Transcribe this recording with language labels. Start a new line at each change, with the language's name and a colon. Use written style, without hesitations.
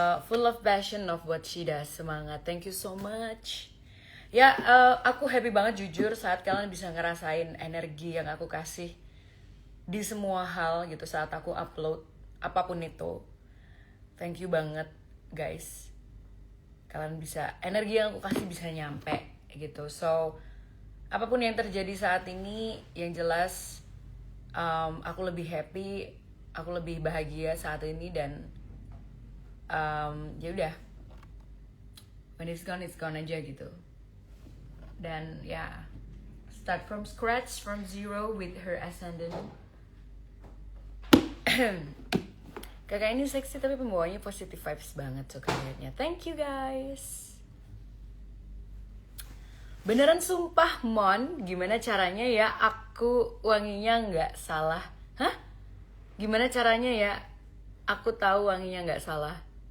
English: Full of passion of what she does.
Indonesian: Semangat,
English: thank you so much.
Indonesian: Ya aku happy banget jujur saat kalian bisa ngerasain energi yang aku kasih di semua hal gitu saat aku upload apapun itu. Thank you banget guys. Kalian bisa, energi yang aku kasih bisa nyampe gitu. So apapun yang terjadi saat ini, yang jelas aku lebih happy, aku lebih bahagia saat ini. Dan ya udah,
English: when it's gone
Indonesian: aja gitu. Dan ya
English: start from scratch, from zero with Her Ascendant.
Indonesian: Kakak ini seksi tapi pembawanya positive vibes banget tuh kayaknya.
English: Thank you guys.
Indonesian: Beneran sumpah Mon, gimana caranya ya aku wanginya nggak salah? Hah? Gimana caranya ya aku tahu wanginya nggak salah?